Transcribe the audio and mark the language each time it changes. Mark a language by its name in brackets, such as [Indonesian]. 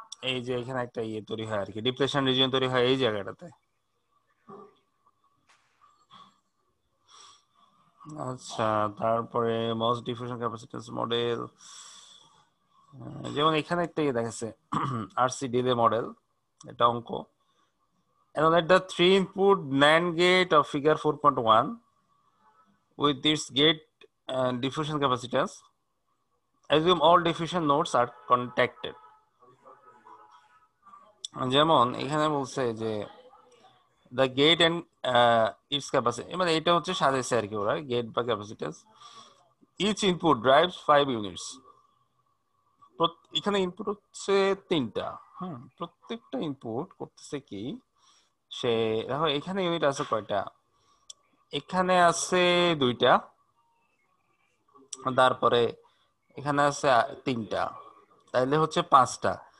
[Bangla] এই যে এখানে একটা ইয়ে তৈরি হয় আর কি, ডিপ্লেশন রিজিয়ন তৈরি হয় এই জায়গাটাতে। আচ্ছা, তারপরে মস ডিফিউশন ক্যাপাসিট্যান্স মডেল, যেমন এখানে একটা ইয়ে দেখাচ্ছে, আরসি ডিলে মডেল, এটা অঙ্ক। [English] And let the 3-input NAND gate of figure 4.1 with its gate diffusion capacitance, assume all diffusion nodes are contacted. [Bangla] যেমন এখানে বলছে যে [English] the gate and its capacity, [Bangla] মানে এটা হচ্ছে সাজাইছে আর কি ওরা, গেট বা capacitance, [English] each input drives 5 units। [Bangla] এখানে ইনপুট হচ্ছে 3টা। প্রত্যেকটা ইনপুট করতেছে কি, সে দেখো এখানে ইউনিট আছে কয়টা, এখানে আছে 2টা, তারপরে এখানে আছে 3টা, তাইলে হচ্ছে 5টা।